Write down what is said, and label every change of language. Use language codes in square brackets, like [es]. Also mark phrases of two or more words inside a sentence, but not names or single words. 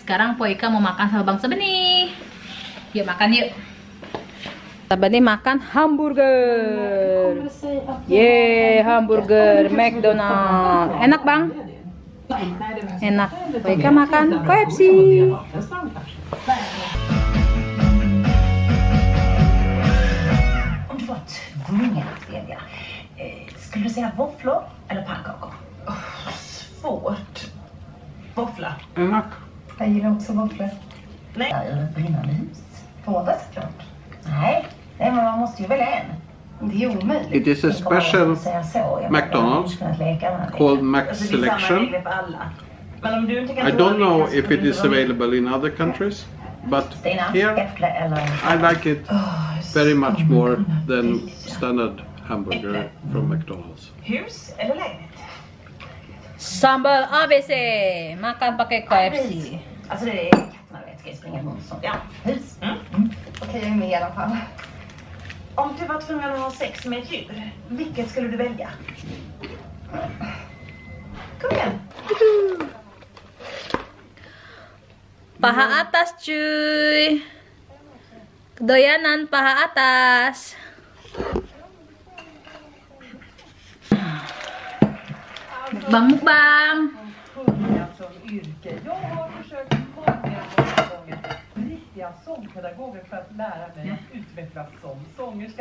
[id] Sekarang Poika mau makan sama Bang Sebeni. Yuk makan yuk. Sebeni makan hamburger. Yeay, hamburger McDonald. Enak Bang? Enak. Poika makan KFC. [sv] Om du var tvungen att välja, skulle du säga våfflor eller pannkakor? Svårt. Våffla. [id] Enak. [sv] Jag gillar också våfflor. Nej. Eller brinnande hus. Båda såklart. Nej, men man måste ju välja en. Det är omöjligt. [en] It is a special McDonald's called Max Selection. I don't know if it is available in other countries, but here I like it very much more than standard hamburger from McDonald's. [sv] Hus eller lägenhet? [id] Sambal ABC. Makan pakai KFC. [sv] Alltså det är katterna, vet, ska jag springa runt sånt. Ja, hus. Okej, jag är med i alla fall. Om du var tvungen att ha sex med ett djur, vilket skulle du välja? Kom igen. [id] Paha atas cuy. Kedoyanan paha atas. Mukbang. [sv] Jag har försökt många gånger riktiga sångpedagoger för att lära mig att utvecklas som sångerska.